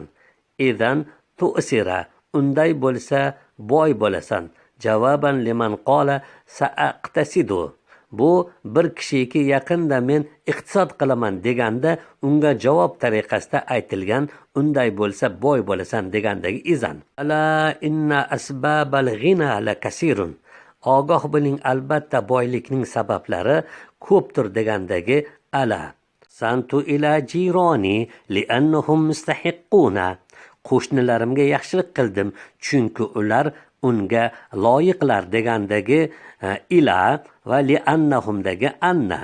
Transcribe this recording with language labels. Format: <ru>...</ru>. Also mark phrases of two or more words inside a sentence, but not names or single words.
<ar>إذن تعسر,</ar> <uz>unday bo'lsa boy bo'lasan. Javoban</uz> <ar>لمن قال سأقتصد,</ar> <uz>bu bir kishiki yaqinda men iqtisod qilaman deganda unga javob tariqasida aytilgan, unday bo'lsa boy bo'lasan degandagi izan.</uz> <ar>ألا إن أسباب الغنى لكثير,</ar> <uz>ogoh bo'ling, albatta boylikning sabablari ko'pdir degandagi ala.</uz> <ar>أحسنت إلى جيراني لأنهم مستحقون,</ar> <uz>qo'shnilarimga yaxshilik qildim chunki ular unga loyiqlar degandagi ila va li'annahumdagi anna.</uz>